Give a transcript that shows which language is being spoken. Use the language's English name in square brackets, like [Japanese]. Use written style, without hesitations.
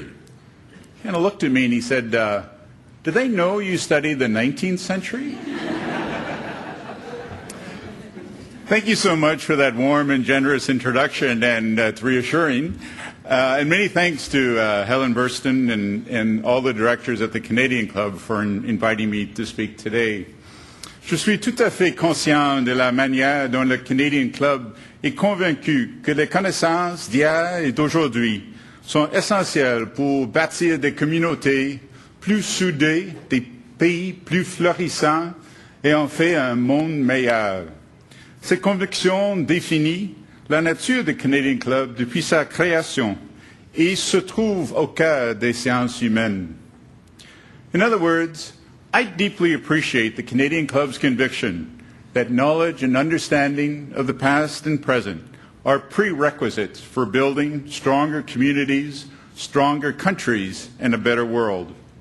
[English] He kind of looked at me and he said, "Do they know you studied the 19th century?" Thank you so much for that warm and generous introduction, and it's reassuring. And many thanks to Helen Burston and all the directors at the Canadian Club for inviting me to speak today. [French] Je suis tout à fait conscient de la manière dont le Canadian Club est convaincu que les connaissances d'hier et d'aujourd'hui sont essentielles pour bâtir des communautés plus soudées, des pays plus florissants et en fait un monde meilleur. Cette conviction définit la nature du Canadian Club depuis sa création et se trouve au cœur des sciences humaines. [English] In other words, I deeply appreciate the Canadian Club's conviction that knowledge and understanding of the past and present are prerequisites for building stronger communities, stronger countries, and a better world.